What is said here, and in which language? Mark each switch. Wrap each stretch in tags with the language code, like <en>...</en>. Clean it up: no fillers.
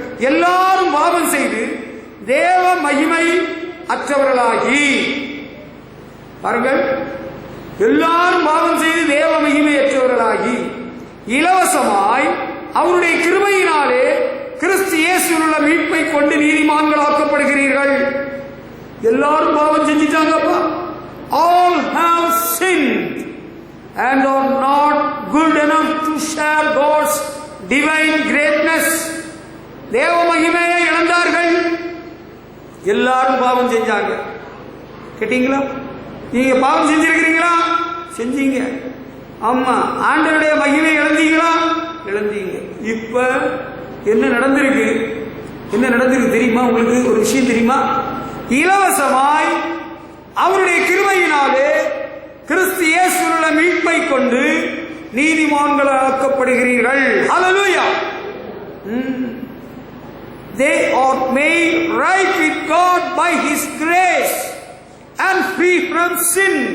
<ta>எல்லாரும் பாவம் செய்து தேவ மகிமை அற்றவர்களாகி, பாருங்கள், எல்லாரும் பாவம் செய்து தேவ மகிமை அற்றவர்களாகி இலவசமாய் அவருடைய கிருபையினாலே கிறிஸ்து இயேசுவில் உள்ள மீட்பை கொண்டு நீதிமான்களாக்கப்படுகிறீர்கள். எல்லாரும் பாவம் செஞ்சிட்டாங்கப்பா.</ta> <en>All have sinned and are not good enough to share God's divine greatness.</en> <ta>தேவ மகிமையை இழந்தார்கள். எல்லாரும் பாவம் செஞ்சாங்க. கேட்டீங்களா? நீங்க பாவம் செஞ்சிருக்கிறீங்களா? செஞ்சீங்க. ஆமா. ஆண்டவருடைய மகிமை இழந்தீங்களா? இழந்தீங்க. இப்ப என்ன நடந்திருக்கு? தெரியுமா உங்களுக்கு? ஒரு விஷயம் தெரியுமா? இலவசமாய் அவருடைய கிருபையினாலே கிறிஸ்து இயேசுவுள்ள மீட்பை கொண்டு நீதிமான்களாக்கப்படுகிறீர்கள். ஹல்லேலூயா.</ta> <en>They are made right with God by His grace and free from sin.</en>